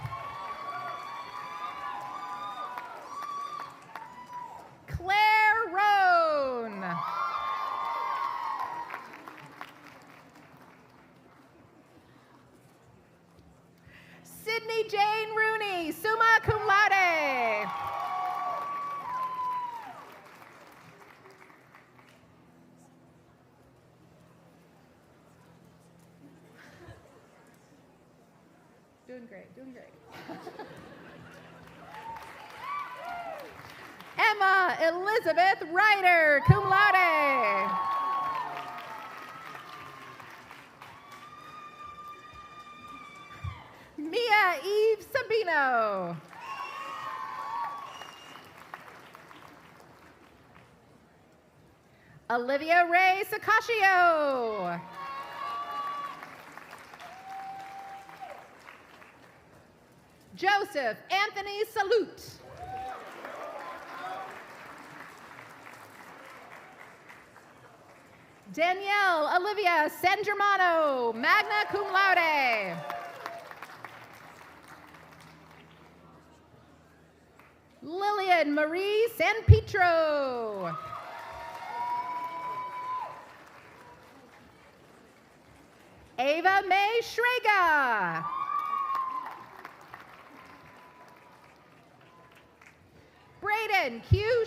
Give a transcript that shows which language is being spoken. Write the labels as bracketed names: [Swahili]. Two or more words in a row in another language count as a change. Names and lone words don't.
[English] Claire Roan. Sydney Jane Rooney, [Latin] summa cum laude. [English] Doing great, doing great. Emma Elizabeth Ryder, [Latin] cum laude. [English] Mia Eve Sabino. Olivia Ray Sacascio. Joseph Anthony Salute. Danielle Olivia San Germano, [Latin] magna cum laude. [English] Lillian Marie San Pietro. Ava May Schrager. Braden Q.